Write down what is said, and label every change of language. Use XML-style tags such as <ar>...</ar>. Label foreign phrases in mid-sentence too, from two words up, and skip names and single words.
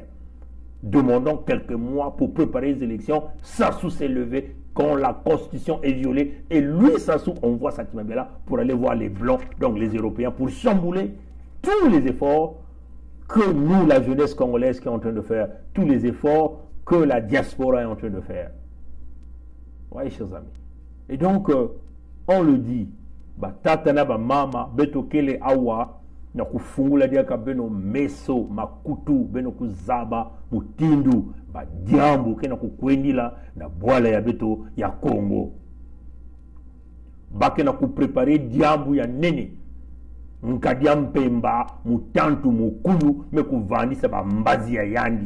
<fr>Demandant quelques mois pour préparer les élections, Sassou s'est levé quand la constitution est violée et lui, Sassou, envoie Sati Mabiala pour aller voir les Blancs, donc les Européens, pour chambouler tous les efforts que nous, la jeunesse congolaise, qui est en train de faire, tous les efforts que la diaspora est en train de faire. Oui, chers amis. Et donc, on le dit,</fr> <ktu>tatana ba mama beto kele awa na kufungula diaka beno meso makutu beno kuzaba mutindu ba diambu kena kukwendila na bwala ya beto ya Congo. Bake na kuprepare diambu ya nene nkadia mpemba mutantu mukuyu mekuvandisa bambazi ya yandi.</ktu>